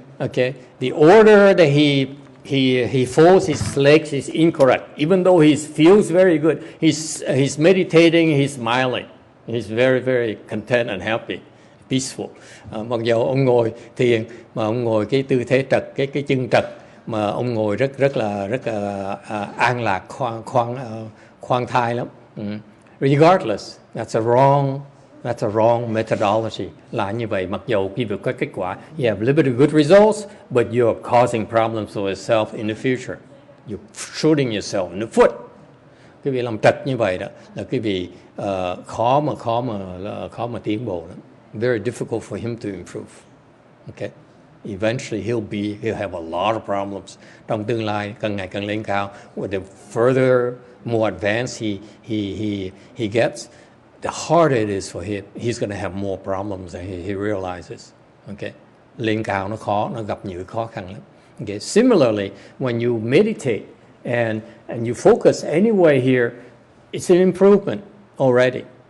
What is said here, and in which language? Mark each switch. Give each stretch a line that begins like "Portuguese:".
English: Okay, the order that he folds his legs is incorrect. Even though he feels very good, he's meditating, he's smiling, he's very, very content and happy, peaceful.
Vietnamese: Mặc dù ông ngồi thiền mà ông ngồi cái tư thế trật, cái chân trật, mà ông ngồi rất là an lạc, khoan thai lắm.
English: Regardless, that's a wrong methodology.
Vietnamese: Là như vậy, mặc dù khi vượt qua kết quả,
English: you have a little bit of good results, but you're causing problems for yourself in the future. You're shooting yourself in the foot.
Vietnamese: Quý vị làm trật như vậy đó là quý vị khó mà tiến bộ lắm.
English: Very difficult for him to improve. Okay. Eventually he'll have a lot of problems.
Vietnamese: Trong tương lai càng ngày càng lên cao,
English: the further more advanced he gets, the harder it is for him. He's going to have more problems than he realizes.
Vietnamese: Okay, lên cao nó khó, nó gặp nhiều khó khăn lắm.
English: Okay, similarly, when you meditate and you focus anyway here, it's an improvement already.